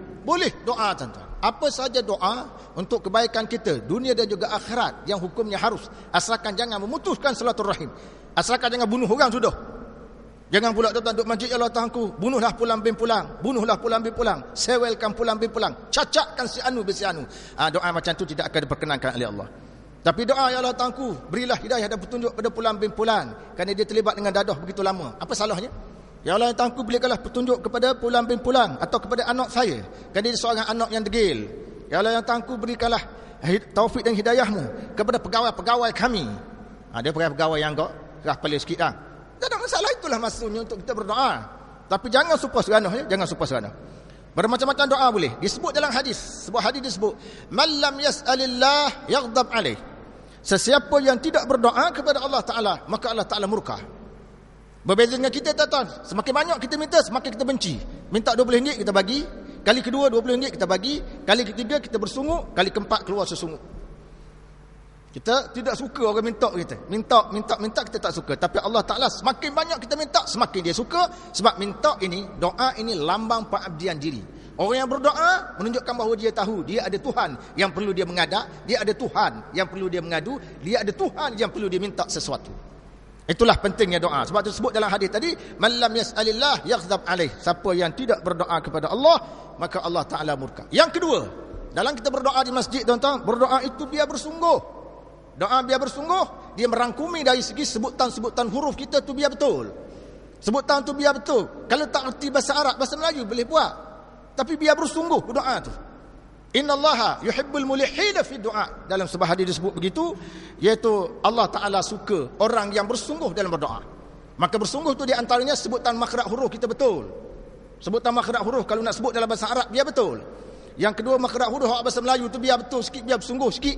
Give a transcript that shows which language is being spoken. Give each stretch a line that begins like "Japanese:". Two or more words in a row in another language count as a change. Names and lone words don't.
Malay: Boleh doa tuan-tuan. Apa saja doa untuk kebaikan kita, dunia dan juga akhirat, yang hukumnya harus. Asalkan jangan memutuskan silaturahim. Asalkan jangan bunuh orang sudah. Jangan pula tuan-tuan duduk masjid,
Arabic: يا الله
Malay: Tuhanku, bunuhlah pulang bin pulang, bunuhlah pulang bin pulang, sewelkan pulang bin pulang, cacakkan si anu bin si anu. Doa macam tu tidak akan diperkenankan oleh Allah. Tapi doa,
Arabic: يا الله
Malay: Tuhanku, berilah hidayah dan petunjuk pada pulang bin pulang, kerana dia terlibat dengan dadah begitu lama. Apa salahnya?
Arabic: يا الله
Malay: Tuhanku, berikanlah petunjuk kepada pulang bin pulang atau kepada anak saya, kerana dia seorang anak yang degil.
Arabic: يا الله
Malay: Tuhanku, berikanlah taufik dan hidayahmu kepada pegawai-pegawai kami. Dia pegawai yang agak keras kepala sikit lah. Tak ada masalah, itulah maksudnya untuk kita berdoa. Tapi jangan supa seranah, ya? Jangan supa seranah. Bermacam-macam doa boleh. Disebut dalam hadis. Sebuah hadis disebut,
Arabic: "من لم يسأل الله يغضب عليه."
Malay: Sesiapa yang tidak berdoa kepada Allah Ta'ala, maka Allah Ta'ala murka. Berbeza dengan kita tuan-tuan. Semakin banyak kita minta, semakin kita benci. Minta RM20 kita bagi. Kali kedua RM20 kita bagi. Kali ketiga kita bersungguh. Kali keempat keluar sesungguh. Kita tidak suka orang minta kita. Minta kita tak suka. Tapi Allah Ta'ala semakin banyak kita minta, semakin dia suka. Sebab minta ini, doa ini lambang pengabdian diri. Orang yang berdoa menunjukkan bahawa dia tahu dia ada Tuhan yang perlu dia mengadak, dia ada Tuhan yang perlu dia mengadu, dia ada Tuhan yang perlu dia minta sesuatu. Itulah pentingnya doa. Sebab itu sebut dalam hadis tadi,
Arabic: "من لم يسأل الله يغضب عليه."
Malay: Siapa yang tidak berdoa kepada Allah, maka Allah Ta'ala murka. Yang kedua, dalam kita berdoa di masjid tuan-tuan, berdoa itu biar bersungguh. Doa biar bersungguh, dia merangkumi dari segi sebutan-sebutan huruf kita tu biar betul. Sebutan tu biar betul. Kalau tak erti bahasa Arab, bahasa Melayu boleh buat. Tapi biar bersungguh doa tu.
Arabic: إن الله يحب الملحين في الدعاء.
Malay: Dalam sebuah hadis disebut begitu, iaitu Allah Ta'ala suka orang yang bersungguh dalam berdoa. Maka bersungguh tu di antaranya sebutan makhraj huruf kita betul. Sebutan makhraj huruf kalau nak sebut dalam bahasa Arab biar betul. Yang kedua, makhraj huruf bahasa Melayu tu biar betul sikit, biar bersungguh sikit.